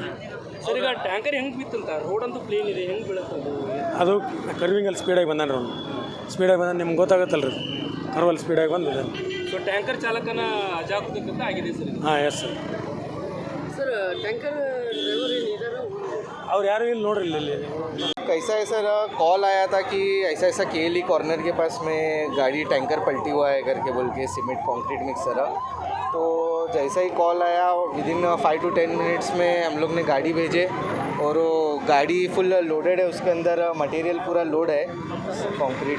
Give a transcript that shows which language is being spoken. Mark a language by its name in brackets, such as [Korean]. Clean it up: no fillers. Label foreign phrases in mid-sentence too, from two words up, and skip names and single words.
[Kannada] ಸರ್. ಈಗ ಟ್ಯಾಂಕರ್ ಹೆಂಗೆ ಬಿತ್ತಂತ? ರೋಡ್ ಅಂತೂ ಪ್ಲೇನ್ ಇದೆ, ಹೆಂಗೆ ಬೀಳುತ್ತದು? ಅದು ಕರ್ವಿಂಗಲ್ಲಿ ಸ್ಪೀಡಾಗಿ ಬಂದಾನ ಅವ್ನು. ಸ್ಪೀಡಾಗಿ ಬಂದ ನಿಮ್ಗೆ ಗೊತ್ತಾಗುತ್ತಲ್ಲ ರೀ, ಕರ್ವಲ್ಲಿ ಸ್ಪೀಡಾಗಿ ಬಂದಿದೆ. ಸೊ ಟ್ಯಾಂಕರ್ ಚಾಲಕನ ಅಜಾಗರೂಕತೆ ಆಗಿದೆ ಸರ್. [English] ಹಾಂ yes sir. [Kannada] ಸರ್ [English] tanker driver [Kannada] ಏನಿದ್ದಾರೆ ಅವ್ರು ಯಾರು ಇಲ್ಲಿ ನೋಡ್ರಿ ಇಲ್ಲಿ. [Hindi] कैसा है सर, कॉल आया था कि ऐसा ऐसा केली कॉर्नर के पास में गाड़ी टैंकर पलटी हुआ है करके बोल के, [English] cement concrete mixer. [Hindi] तो जैसा ही कॉल आया [English] within 5 to 10 minutes [Hindi] में हम लोग ने गाड़ी भेजे और वो गाड़ी [English] full loaded [Hindi] है, उसके अंदर मटेरियल पूरा लोड है कंक्रीट।